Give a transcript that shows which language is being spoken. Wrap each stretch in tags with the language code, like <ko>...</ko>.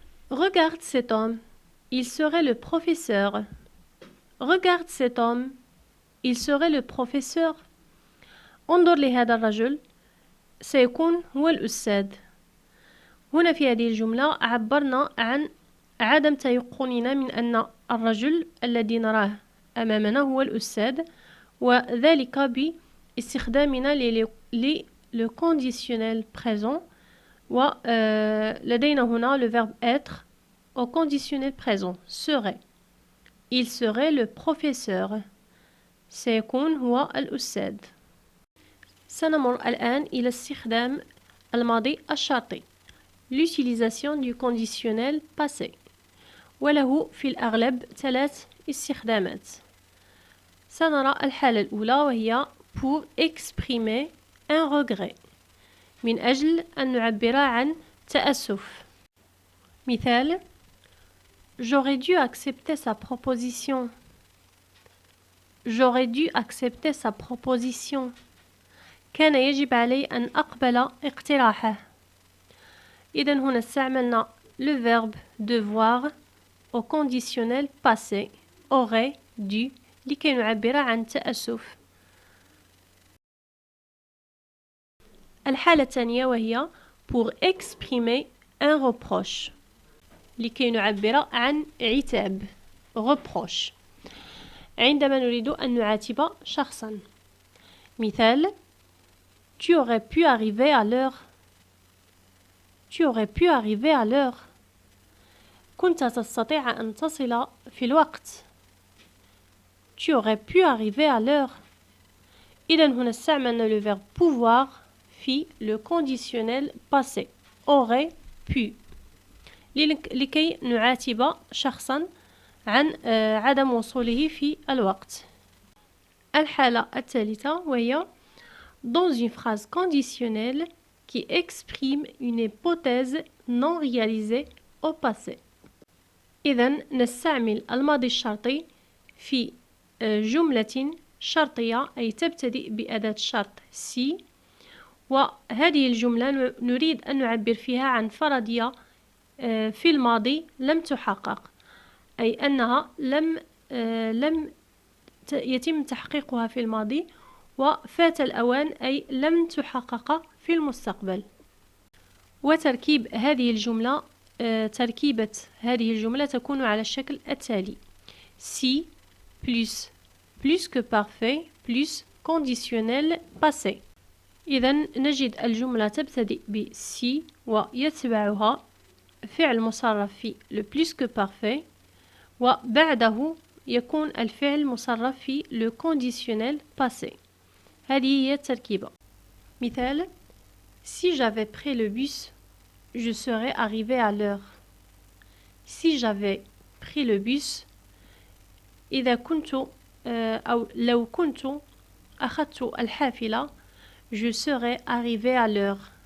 <fr>Regarde cet homme, il serait le professeur. Regarde cet homme, il serait le professeur.</fr> <ar>انظر لهذا الرجل، سيكون هو الأستاذ. هنا في هذه الجملة عبرنا عن عدم تيقننا من أن الرجل الذي نراه أمامنا هو الأستاذ، وذلك باستخدامنا le conditionnel présent، ولدينا هنا</ar> <fr>le verbe être au conditionnel présent serait. Il serait le professeur.</fr> <ar>سيكون هو الأستاذ. سنمر الآن إلى استخدام الماضي الشرطي</ar> <fr>l'utilisation du conditionnel passé،</fr> <ar>وله في الأغلب 3 استخدامات. سنرى الحالة الأولى وهي</ar> <fr>pour exprimer un regret،</fr> <ar>من أجل أن نعبر عن تأسف. مثال.</ar> <fr>J'aurais dû accepter sa proposition. J'aurais dû accepter sa proposition.</fr> <ar>كان يجب علي أن أقبل اقتراحه. إذن هنا استعملنا</ar> <fr>le verbe devoir au conditionnel passé aurait dû</fr> <ar>لكي نعبر عن تأسف. الحالة الثانية وهي</ar> <fr>pour exprimer un reproche،</fr> <ar>لكي نعبر عن عتاب reproche، عندما نريد أن نعاتب شخصا. مثال.</ar> <fr>Tu aurais pu arriver à l'heure. Tu aurais pu arriver à l'heure.</fr> <ar>كنت تستطيع أن تصل في الوقت.</ar> <fr>Tu aurais pu arriver à l'heure.</fr> <ar>إذن هنا استعملنا le verbe pouvoir في</ar> <fr>le conditionnel passé aurait pu</fr> <ar>لكي نعاتب شخصا عن عدم وصوله في الوقت. الحالة الثالثة وهي</ar> <fr>dans une phrase conditionnelle qui exprime une hypothèse non réalisée au passé.</fr> <ar>إذن نستعمل الماضي الشرطي في جملة شرطية أي تبتدئ بأداة شرط سي، وهذه الجملة نريد أن نعبر فيها عن فرضية في الماضي لم تحقق، أي أنها لم يتم تحقيقها في الماضي وفات الأوان، أي لم تحقق في المستقبل. وتركيب هذه الجملة تركيبة هذه الجملة تكون على الشكل التالي:</ar> <fr>si plus que parfait plus conditionnel passé.</fr> <ar>إذن نجد الجملة تبتدئ ب si ويتبعها فعل مصرف في le plus que parfait وبعده يكون الفعل مصرف في le conditionnel passé. هذه هي التركيبة. مثال:</ar> <fr>Si j'avais pris le bus, je serais arrivé à l'heure. Si j'avais pris le bus</fr> <ar>إذا كنت أو لو كنت أخذت الحافلة</ar> <fr>je serais arrivé à l'heure.</fr>